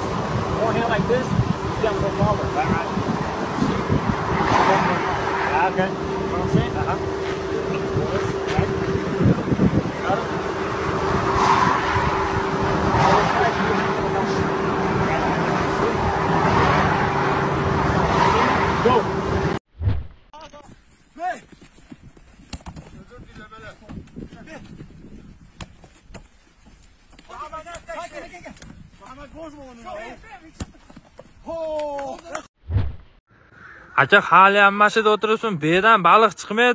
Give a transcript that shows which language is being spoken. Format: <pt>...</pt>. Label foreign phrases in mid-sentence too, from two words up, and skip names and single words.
<en>More hand like this. He's got more power. Right. Okay. You know what I'm saying? Got it? Go. Hey.</en> <uz>Aka hali ham mashida o'tiribsan, bedan baliq chiqmaydi.</uz>